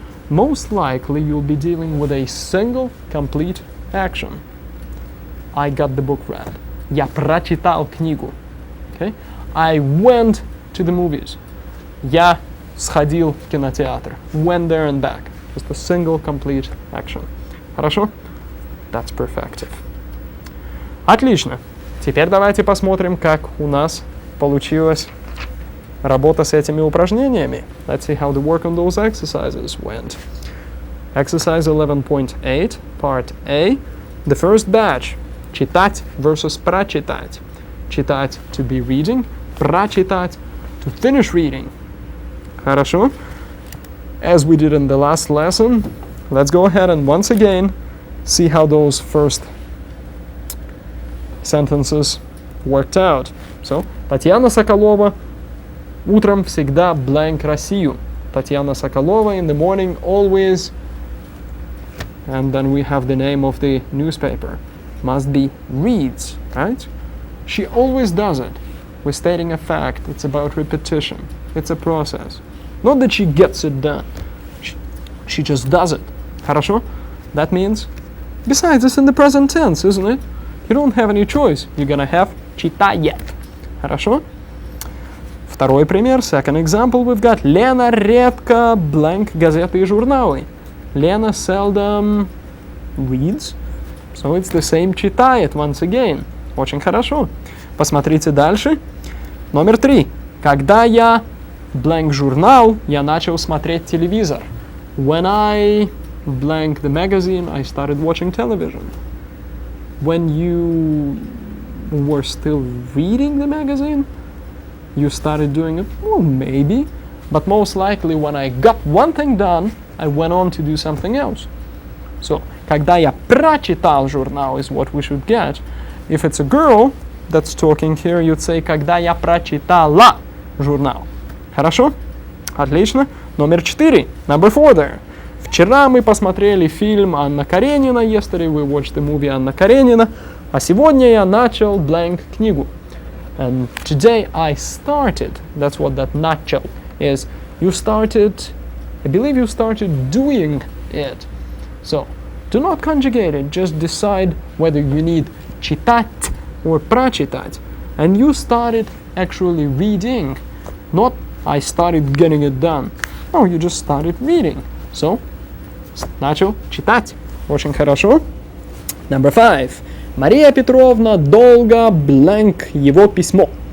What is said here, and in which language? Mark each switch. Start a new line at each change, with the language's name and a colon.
English: Most likely you'll be dealing with a single complete action. I got the book read.
Russian: Я прочитал книгу.
English: Okay? I went to the movies.
Russian: Я сходил в кинотеатр.
English: Went there and back. Just a single complete action. Хорошо? That's perfective. Отлично.
Russian: Теперь давайте посмотрим, как у нас получилась работа с этими упражнениями.
English: Let's see how the work on those exercises went. Exercise 11.8, part A. The first batch.
Russian: Читать versus прочитать.
English: Читать to be reading. Прочитать to finish reading.
Russian: Хорошо?
English: As we did in the last lesson, let's go ahead and once again see how those first sentences worked out.
Russian: So, Татьяна Соколова утром всегда blank Россию.
English: Татьяна Соколова in the morning always, and then we have the name of the newspaper. Must be reads, right? She always does it. We're stating a fact. It's about repetition. It's a process. Not that she gets it done. She just does it. Хорошо? That means, besides, it's in the present tense, isn't it? You don't have any choice. You're gonna have читает.
Russian: Хорошо? Второй пример,
English: second example, we've got
Russian: Лена редко blank газеты и журналы.
English: Lena seldom reads, so it's the same читает once again.
Russian: Очень хорошо. Посмотрите дальше. Номер 3. Когда я blank журнал, я начал смотреть телевизор.
English: When I blank the magazine, I started watching television. When you were still reading the magazine, you started doing it? Well, maybe. But most likely when I got one thing done, I went on to do something else. So,
Russian: когда я прочитал журнал
English: is what we should get. If it's a girl that's talking here, you'd say
Russian: когда я прочитала журнал. Хорошо? Отлично. Номер 4.
English: Number 4 there.
Russian: Вчера мы посмотрели фильм Анна Каренина.
English: Yesterday we watched the movie Анна Каренина.
Russian: А сегодня я начал blank книгу.
English: And today I started. That's what that начал is. You started I believe you started doing it. So, do not conjugate it, just decide whether you need читать or прочитать. And you started actually reading, not I started getting it done. No, you just started reading.
Russian: So, начал читать. Очень хорошо.
English: Number 5.
Russian: Мария Петровна долго blank его письмо.